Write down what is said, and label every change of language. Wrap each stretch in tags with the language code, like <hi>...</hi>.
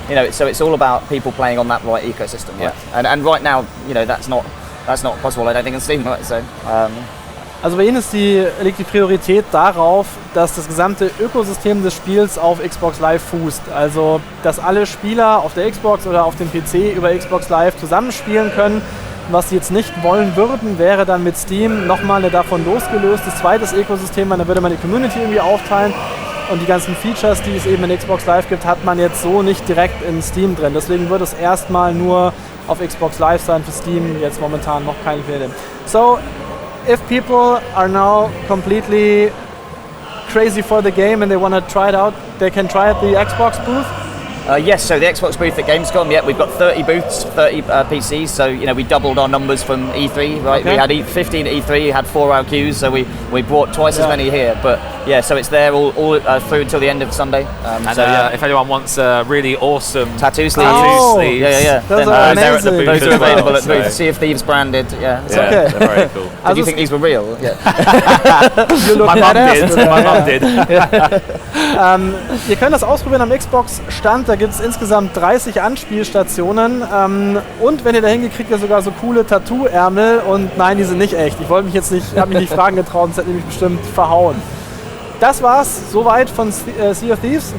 <en>So it's all about people playing on that right ecosystem, right? And right now, that's not possible, I don't think, in Steam, right? So,</en> <de>Also bei Ihnen liegt die Priorität darauf, dass das gesamte Ökosystem des Spiels auf Xbox Live fußt. Also, dass alle Spieler auf der Xbox oder auf dem PC über Xbox Live zusammenspielen können. Was sie jetzt nicht wollen würden, wäre dann mit Steam nochmal ein davon losgelöstes zweites Ökosystem, dann würde man die Community irgendwie aufteilen. Und die ganzen Features, die es eben in Xbox Live gibt, hat man jetzt so nicht direkt in Steam drin. Deswegen wird es erstmal nur auf Xbox Live sein, für Steam jetzt momentan noch keine Pläne.</de> <en>So, if people are now completely crazy for the game and they want to try it out, they can try at the Xbox booth? Yes, so the Xbox booth at Gamescom, we've got 30 booths, 30 PCs, so we doubled our numbers from E3, right? Okay. We had 15 at E3, had 4-hour queues, so we brought twice as many here, but so it's there all through until the end of Sunday. If anyone wants a really awesome tattoo sleeves, those are they're at the booth. Those are available at the booth. Sea of Thieves branded, okay. They're very cool. Did you think these were real? Yeah. My mum did.</en> <de>Ihr könnt das ausprobieren am Xbox-Stand, da gibt es insgesamt 30 Anspielstationen und wenn ihr da hingekriegt, ja sogar so coole Tattoo-Ärmel, und nein, die sind nicht echt. Ich wollte mich jetzt nicht, habe mich nicht fragen getraut, das hätte mich bestimmt verhauen. Das war's soweit von Sea of Thieves.</de>